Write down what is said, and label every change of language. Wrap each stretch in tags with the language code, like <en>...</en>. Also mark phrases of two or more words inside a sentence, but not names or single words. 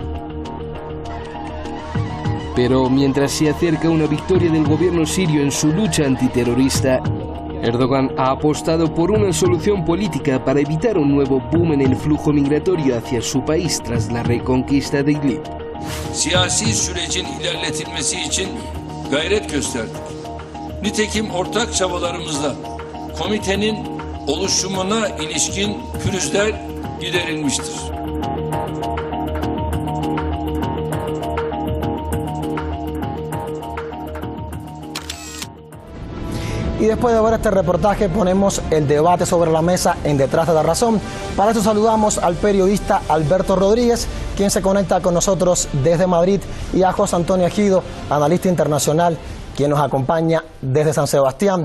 <es>Pero mientras se acerca una victoria del gobierno sirio en su lucha antiterrorista, Erdogan ha apostado por una solución política para evitar un nuevo boom en el flujo migratorio hacia su país tras la reconquista de Idlib.</es> <tr>Siyasi sürecin ilerletilmesi için gayret gösterdik. Nitekim ortak çabalarımızla komitenin oluşumuna ilişkin pürüzler giderilmiştir.</tr> <es>Y después de ver este reportaje ponemos el debate sobre la mesa en Detrás de la Razón. Para eso saludamos al periodista Alberto Rodríguez, quien se conecta con nosotros desde Madrid, y a José Antonio Ejido, analista internacional, quien nos acompaña desde San Sebastián.</es>